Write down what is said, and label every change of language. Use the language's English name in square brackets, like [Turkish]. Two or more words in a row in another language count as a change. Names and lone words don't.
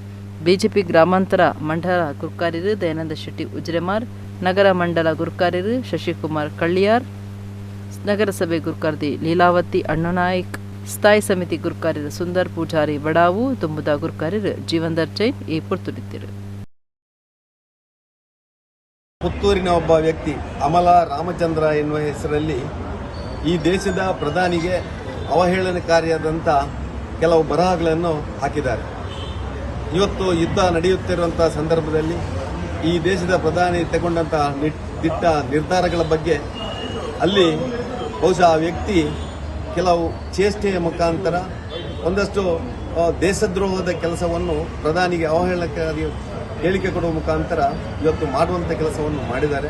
[Kannada] ಬಿಜೆಪಿ ಗ್ರಾಮಾಂತರ ಮಂಡಲ ಗುರುಕಾರ್ಯರು ದಯಾನಂದ ಶೆಟ್ಟಿ ಉಜ್ರೆಮಾರ್, ನಗರ ಮಂಡಲ ಗುರುಕಾರ್ಯರು ಶಶಿಕುಮಾರ್ ಕಳ್ಳಿಯಾರ್, ನಗರಸಭೆ ಗುರುಕಾರ್ತಿ ಲೀಲಾವತಿ ಅಣ್ಣನಾಯ್ಕ್, ಸ್ಥಾಯಿ ಸಮಿತಿ ಗುರುಕಾರ್ಯರು ಸುಂದರ್ ಪೂಜಾರಿ ಬಡಾವು, ತುಂಬುದ ಗುರುಕಾರ್ಯರು ಜೀವಂದರ್ ಜೈನ್ ಈ ಪುರ್ತುರಿದ್ದರು. ಪುತ್ತೂರಿನ ಒಬ್ಬ ವ್ಯಕ್ತಿ ಅಮಲ ರಾಮಚಂದ್ರ ಎನ್ನುವ ಹೆಸರಲ್ಲಿ ಈ ದೇಶದ ಪ್ರಧಾನಿಗೆ ಅವಹೇಳನಕಾರಿಯಾದಂಥ ಕೆಲವು ಬರಹಗಳನ್ನು ಹಾಕಿದ್ದಾರೆ. ಇವತ್ತು ಯುದ್ಧ ನಡೆಯುತ್ತಿರುವಂಥ ಸಂದರ್ಭದಲ್ಲಿ ಈ ದೇಶದ ಪ್ರಧಾನಿ ತಗೊಂಡಂಥ ದಿಟ್ಟ ನಿರ್ಧಾರಗಳ ಬಗ್ಗೆ ಅಲ್ಲಿ ಬಹುಶಃ ಆ ವ್ಯಕ್ತಿ ಕೆಲವು ಚೇಷ್ಟೆಯ ಮುಖಾಂತರ ಒಂದಷ್ಟು ದೇಶದ್ರೋಹದ ಕೆಲಸವನ್ನು ಪ್ರಧಾನಿಗೆ ಅವಹೇಳನಕಾರಿ ಹೇಳಿಕೆ ಕೊಡುವ ಮುಖಾಂತರ ಇವತ್ತು ಮಾಡುವಂಥ ಕೆಲಸವನ್ನು ಮಾಡಿದ್ದಾರೆ.